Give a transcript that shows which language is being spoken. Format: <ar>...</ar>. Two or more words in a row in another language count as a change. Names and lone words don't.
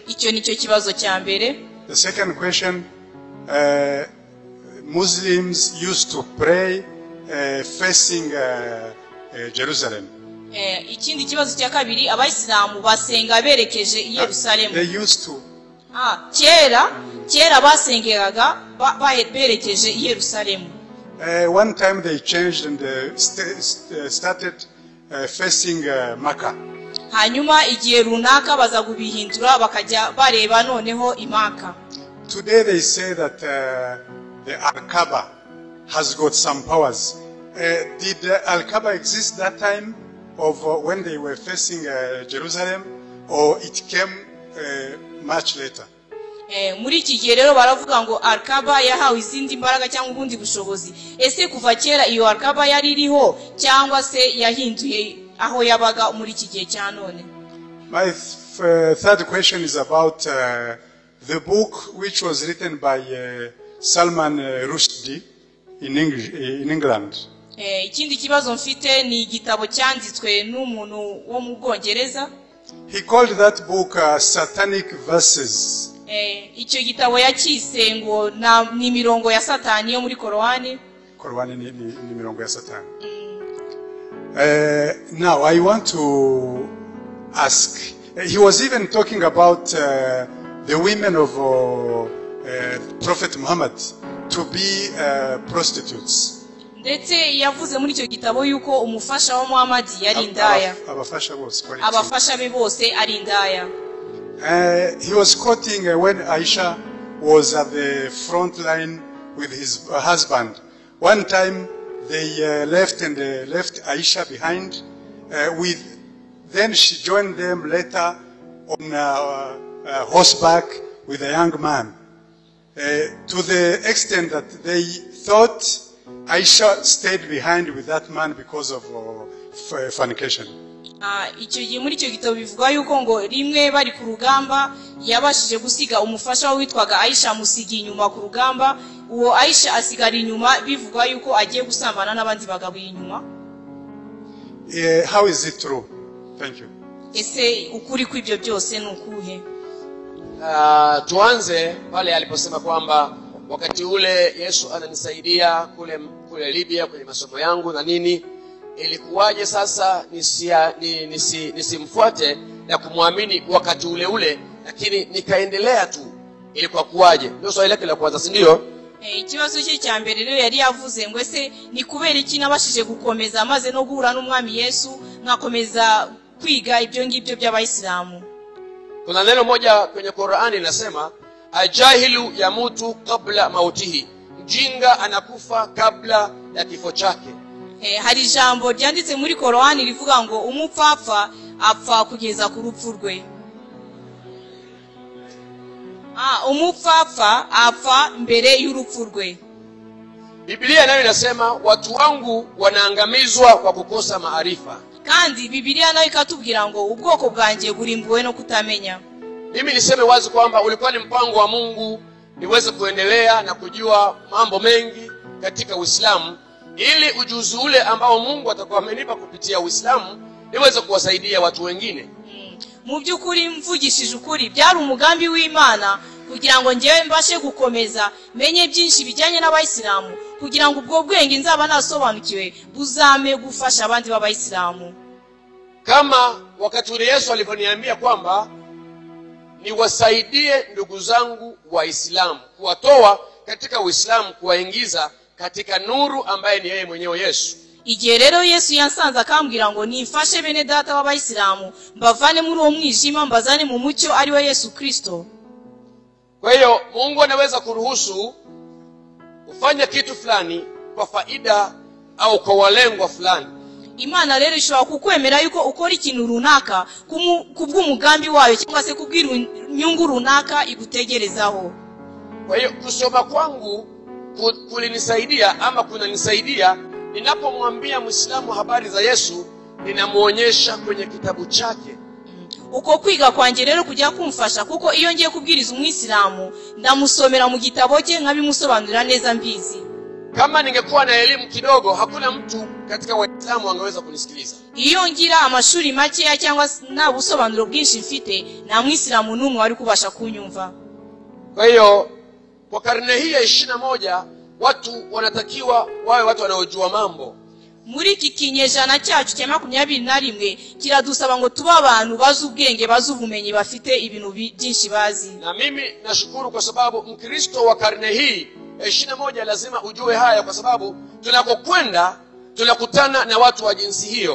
<rw>Icyo nicyo kibazo cya mbere.</rw> <en>The second question, Muslims used to pray facing Jerusalem.</en> <rw>Ikindi kibazo cya kabiri, abayisilamu basenga berekeje i Yerusalemu.</rw> <en>They used to.</en> <rw>Kera basengeraga berekeje i Yerusalemu.</rw> <en>One time they changed and started facing Makkah.</en> <rw>Hanyuma igihe runaka baza kubihindura bakajya bareba noneho imaka.</rw> <en>Today they say that the Al-Kaaba has got some powers. Did Al-Kaaba exist that time of when they were facing Jerusalem, or it came much later?</en> <rw>Muri iki gihe rero baravuga ngo Al-Kaaba yahawe izindi mbaraga cyangwa ubundi bushobozi. Ese kuva kera iyo Al-Kaaba yari iriho cyangwa se yahinduye aho yabaga muri iki gihe cya none?</rw> <en>My third question is about the book which was written by Salman Rushdie in England.</en> <rw>Ikindi kibazo mfite ni igitabo cyanditswe n'umuntu wo mu Bwongereza.</rw> <en>He called that book Satanic Verses.</en> <rw>Icyo gitabo yakise ngo ni mirongo ya Satani yo muri Korani. Korani ni mirongo ya Satani.</rw> <en>Now I want to ask, he was even talking about the women of Prophet Muhammad to be prostitutes.</en> <rw>Ndetse yavuze muri icyo gitabo yuko umufasha wa Muhammad yari indaya. Abafasha be bose ari indaya.</rw> <en>He was quoting when Aisha was at the front line with his husband. One time they left Aisha behind. Then she joined them later on horseback with a young man. To the extent that they thought Aisha stayed behind with that man because of fornication.</en> <rw>Icyo gihe muri icyo gitabo bivuga yuko ngo rimwe bari ku rugamba yabashije gusiga umufasha witwaga Aisha musigi inyuma ku rugamba, uwo Aisha asigara inyuma bivuga yuko agiye gusambana n'abandi bagabo inyuma.</rw> <en>How is it true? Thank you.</en> <rw>Ese ukuri kw'ibyo byose ni ukuhe?</rw> <sw>Tuanze pale aliposema kwamba wakati ule Yesu ananisaidia kule Libya kwenye masomo yangu na nini, ilikuwaje sasa nisimfuate na kumwamini wakati ule ule, lakini nikaendelea tu. Ilikuwa kuwaje? Ndio swali lake la kwanza, si ndio?</sw> <rw>Ikibazo cye cya mbere rero yari yavuze ngo ese ni kubera iki nabashije gukomeza maze no guhura n'umwami Yesu nkakomeza kwiga ibyo ngibyo by'abayisilamu.</rw> <sw>Kuna neno moja kwenye Qur'ani linasema</sw> <ar>الجاهل يموت قبل موته,</ar> <sw>mjinga anakufa kabla ya kifo chake.</sw> <rw>Hari ijambo ryanditse muri Qur'ani rivuga ngo umupfapfa apfa kugeza ku rupfu rwe. Umupfapfa apfa mbere y'urupfu rwe.</rw> <sw>Biblia nayo inasema watu wangu wanaangamizwa kwa kukosa maarifa.</sw> <rw>Kandi Biblia nayo ikatubwira ngo ubwoko bwanjye burimbuwe no kutamenya.</rw> <sw>Mimi niseme wazi kwamba ulikuwa ni mpango wa Mungu niweze kuendelea na kujua mambo mengi katika Uislamu, ili ujuzi ule ambao Mungu atakuwa amenipa kupitia Uislamu niweze kuwasaidia watu wengine.</sw> <rw>Mu by'ukuri mvugishije ukuri byari umugambi w'Imana kugira ngo ngewe mbashe gukomeza menye byinshi bijyanye n'abayisilamu, kugira ngo ubwo bwenge nzaba nasobanukiwe buzame gufasha abandi b'abayisilamu.</rw> <sw>Kama wakati ule Yesu alivyoniambia kwamba niwasaidie ndugu zangu Waislamu, kuwatoa katika Uislamu kuwaingiza katika nuru ambaye ni yeye mwenyewe Yesu.</sw> <rw>Igihe rero Yesu yansanze akambwira ngo nifashe bene data b'abayisilamu mbavane muri uwo mwijima mbazane mu mucyo ari we Yesu Kristo.</rw> <sw>Kwa hiyo Mungu anaweza kuruhusu ufanye kitu fulani kwa faida au kwa walengwa fulani.</sw> <rw>Imana rero ishobora kukwemera yuko ukora ikintu runaka kubw'umugambi wayo cyangwa se kubwira inyungu runaka igutegerezaho.</rw> <sw>Kwa hiyo kusoma kwangu kulinisaidia ama kunanisaidia ninapomwambia Muislamu habari za Yesu, ninamuonyesha kwenye kitabu chake.</sw> <rw>Uko kwiga kwanjye rero kujya kumfasha kuko iyo ngiye kubwiriza umwisilamu ndamusomera mu gitabo cye nkabimusobanurira neza mbizi.</rw> <sw>Kama ningekuwa na elimu kidogo, hakuna mtu katika Waislamu angeweza kunisikiliza.</sw> <rw>Iyo ngira amashuri make cyangwa na busobanuro bwinshi mfite na mwisilamu n'umwe wari kubasha kunyumva.</rw> <sw>Kwa hiyo kwa karne hii ya 21 watu wanatakiwa wawe watu wanaojua mambo.</sw> <rw>Muri iki kinyejana cyacu cya 21 kiradusaba ngo tuba abantu bazi ubwenge, bazi ubumenyi, bafite ibintu byinshi bazi.</rw> <sw>Na mimi nashukuru kwa sababu Mkristo wa karne hii 21 lazima ujue haya, kwa sababu tunakokwenda tunakutana na watu wa jinsi hiyo.</sw>